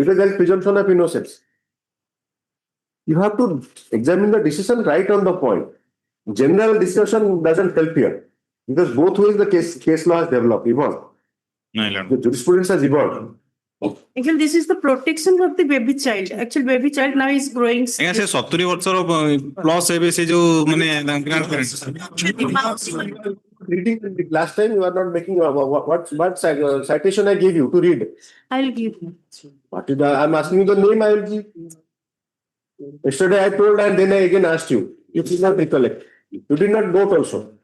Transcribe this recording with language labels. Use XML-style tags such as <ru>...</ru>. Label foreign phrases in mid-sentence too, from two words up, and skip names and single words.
<en>Because there is presumption of innocence. You have to examine the decision right on the point. General discussion doesn't help here. Because both ways the case law has developed, evolved. My lord. The jurisprudence has evolved. Actually, this is the protection of the baby child. Actually, baby child now is growing.</en> <or>ଆଜ୍ଞା ସେ 70 ବର୍ଷର ପ୍ଲସ୍ ଏବେ ସେ ଯୋଉ ମାନେ ଗ୍ରାଣ୍ଡ</or> <en>Reading last time you are not making what citation I gave you to read. I'll give you. What is the, I'm asking you the name I will give. Yesterday I told and then I again asked you. You did not recollect. You did not vote also.</en>